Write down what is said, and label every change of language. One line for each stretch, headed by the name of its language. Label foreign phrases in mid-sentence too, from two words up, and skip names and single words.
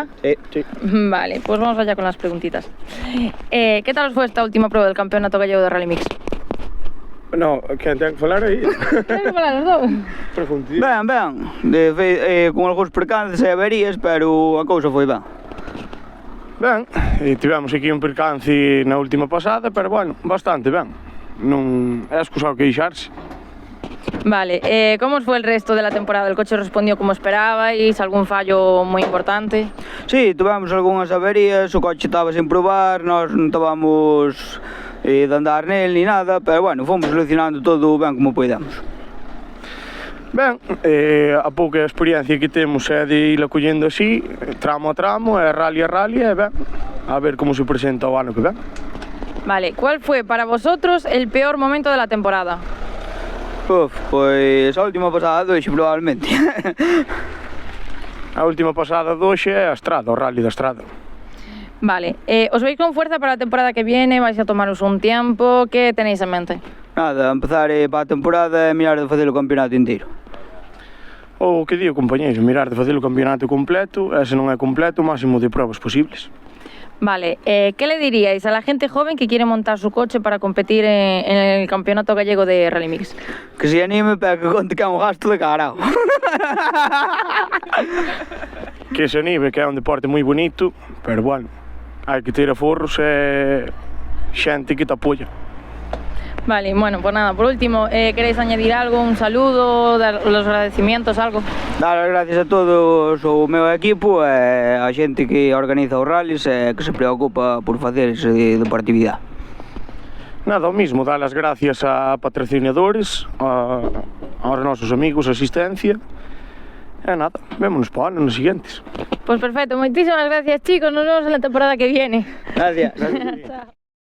Spanish: Sí. Vale, pues vamos allá con las preguntitas. ¿Qué tal os fue esta última prueba del Campeonato Gallego de Rally Mix?
Galician: No, quen ten que falar aí? Tens que falar os dous? Pregunti. Ben, con algúns percances e averías, pero a cousa foi ben. Ben, e tivemos aquí un percance na última pasada, pero bueno, bastante ben. Non é excusado que queixarse.
Spanish: Vale, ¿cómo os fue el resto de la temporada? ¿El coche respondió como esperabais? ¿Algún fallo muy importante? Sí,
Galician: tivemos algunhas averías, o coche estaba sin probar, nós non estábamos de andar nel ni nada, pero bueno, fomos solucionando todo ben como podemos. Ben, a pouca experiencia que temos é de ir collendo así, tramo a tramo, rally a rally, e ben, a ver como se presenta o ano que ven.
Spanish: Vale, ¿cuál fue para vosotros el peor momento de la temporada?
Galician: Pois a última pasada doxe probablemente. A última pasada doxe é a estrada, o rally da estrada.
Spanish: Vale, ¿os veis con fuerza para la temporada que viene? ¿Vais a tomaros un tiempo? ¿Qué tenéis en mente?
Galician: Nada, empezar para a temporada e mirar de facer o campeonato inteiro. O que digo, compañeiro, mirar de facer o campeonato completo, e se non é completo, o máximo de pruebas posibles.
Spanish: Vale, ¿qué le diríais a la gente joven que quiere montar su coche para competir en el Campeonato Gallego de Rally Mix?
Galician: Que se anime, pero que conte que é un gasto de carao. Que se anime, que é un deporte moi bonito, pero bueno, hai que ter aforros e xente que te apoia.
Spanish: Vale, bueno, pues nada, por último, ¿queréis añadir algo, un saludo, dar los agradecimientos, algo?
Galician: Dar as gracias a todos o meu equipo e a xente que organiza os rallies e que se preocupa por facer esa deportividade. Nada, o mismo, dar as gracias a patrocinadores, aos nosos amigos, a asistencia, e nada, vémonos para o ano nos siguientes.
Spanish: Pues perfecto, muchísimas gracias chicos, nos vemos en la temporada que viene. Gracias. Chao.